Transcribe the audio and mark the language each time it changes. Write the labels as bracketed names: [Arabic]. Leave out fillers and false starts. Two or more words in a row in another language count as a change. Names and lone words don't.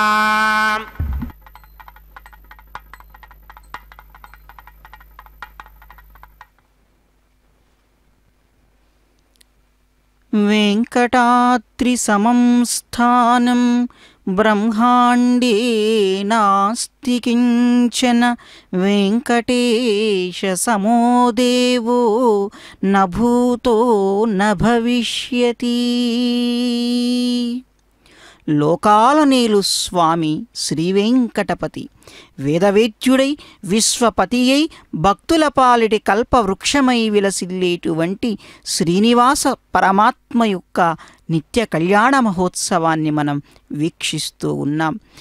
[Sanskrit] वेङ्कटाद्रिसमं स्थानं ब्रह्माण्डे नास्ति किञ्चन वेङ्कटेशसमो देवो न भूतो न भविष्यति [Telugu] లోకాలనేలు స్వామి శ్రీవేంకటపతి వేదవేద్యుడై విశ్వపతి అయి భక్తుల పాలిటి కల్పవృక్షమై విలసిల్లేటువంటి శ్రీనివాస పరమాత్మ యొక్క నిత్య కళ్యాణ మహోత్సవాన్ని మనం వీక్షిస్తూ ఉన్నాం.